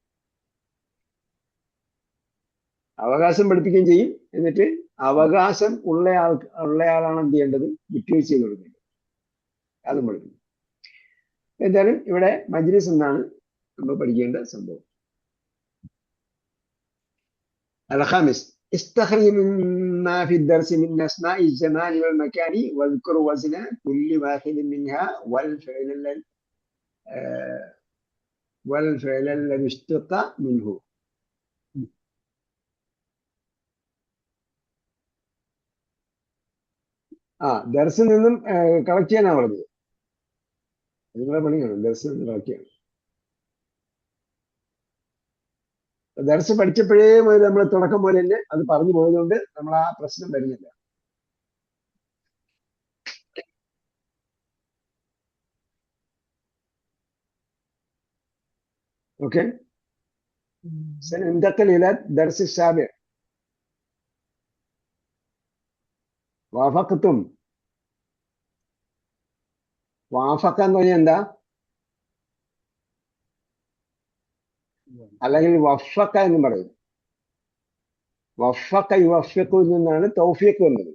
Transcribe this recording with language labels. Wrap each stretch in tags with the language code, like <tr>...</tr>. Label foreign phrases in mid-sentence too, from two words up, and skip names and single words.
<ml>അവകാശം പഠിപ്പിക്കുകയും ചെയ്യും, എന്നിട്ട് അവകാശം ഉള്ളയാളാണ് എന്ത് ചെയ്യേണ്ടത്, വിട്ടുവീഴ്ച ചെയ്ത് കൊടുക്കേണ്ടത്, അതും പഠിപ്പിക്കും. എന്തായാലും ഇവിടെ മജ്ലിസ് എന്നാണ് നമ്മൾ പഠിക്കേണ്ട സംഭവം.</ml> <ar>الخامس استخرج مما في الدرس من أسماء الزمان والمكان واذكر وزن كل واحد منها والفعل الذي اشتق منه.</ar> <ml>ദർസിൽ നിന്നും കളക്ട് ചെയ്യാനാണ് പറഞ്ഞത്. നിങ്ങളെ പണിയാണ് ദർസിൽ നിന്ന് കളക്ട് ചെയ്യണം. ദർസ് പഠിച്ചപ്പോഴേ മുതൽ നമ്മൾ തുടക്കം പോലെ തന്നെ അത് പറഞ്ഞു പോയതുകൊണ്ട് നമ്മൾ ആ പ്രശ്നം വരുന്നില്ല. ഓക്കെ,</ml> <ar>سننتقل إلى الدرس السابع.</ar> <ml>വാഫഖ്തും. വാഫഖ എന്ന് പറഞ്ഞാൽ എന്താ? അല്ലെങ്കിൽ വഫഖ എന്ന് പറയും.</ml> <ar>وفق يوفق</ar> <ml>നിന്നാണ് തൗഫീഖ് വന്നത്.</ml>